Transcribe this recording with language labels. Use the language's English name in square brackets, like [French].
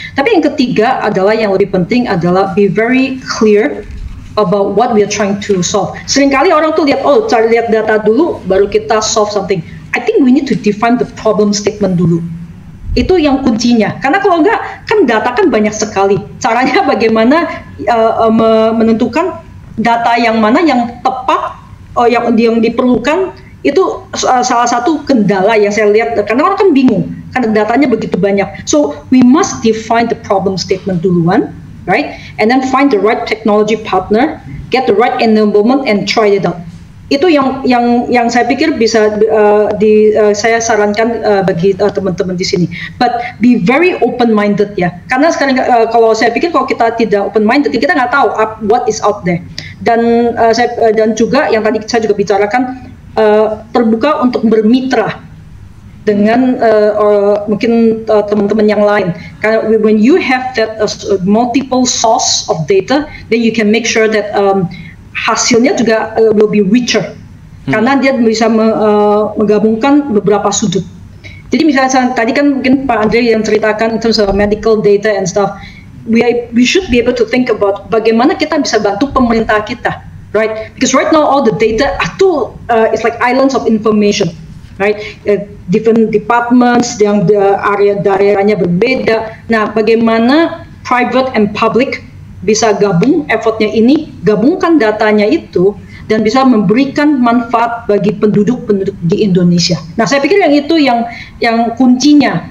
[Indonesian] Tapi yang ketiga adalah yang lebih penting adalah [English] be very clear about what we are trying to solve. [Indonesian] Seringkali orang tuh lihat data dulu, baru kita [English] solve something. I think we need to define the problem statement [Indonesian] dulu. Itu yang kuncinya. Karena kalau enggak, kan data kan banyak sekali. Caranya bagaimana menentukan data yang mana yang tepat, yang diperlukan. Itu salah satu kendala yang saya lihat, karena orang kan bingung, karena datanya begitu banyak. [English] So we must define the problem statement [Indonesian] duluan, [English] right? And then find the right technology partner, get the right enablement, and try it out. [Indonesian] Itu yang saya pikir bisa saya sarankan bagi teman-teman di sini. [English] But be very open-minded [Indonesian] ya, karena sekarang kalau saya pikir kalau kita tidak open-minded, kita nggak tahu [English] what is out there. [Indonesian] Dan juga yang tadi saya juga bicarakan, terbuka untuk bermitra dengan mungkin teman-teman yang lain. Karena [English] when you have that multiple source of data, then you can make sure that [Indonesian] hasilnya juga [English] will be richer. [Indonesian] Karena dia bisa menggabungkan beberapa sudut. Jadi misalnya tadi kan mungkin Pak Andre yang ceritakan [English] in terms of medical data and stuff, we should be able to think about [Indonesian] bagaimana kita bisa bantu pemerintah kita. [English] Right, because right now all the data it's like islands of information, right? Different departments [Indonesian] yang daerahnya berbeda. Nah, bagaimana [English] private and public [Indonesian] bisa gabung effortnya ini, gabungkan datanya itu, dan bisa memberikan manfaat bagi penduduk-penduduk di Indonesia. Nah, saya pikir yang itu yang kuncinya.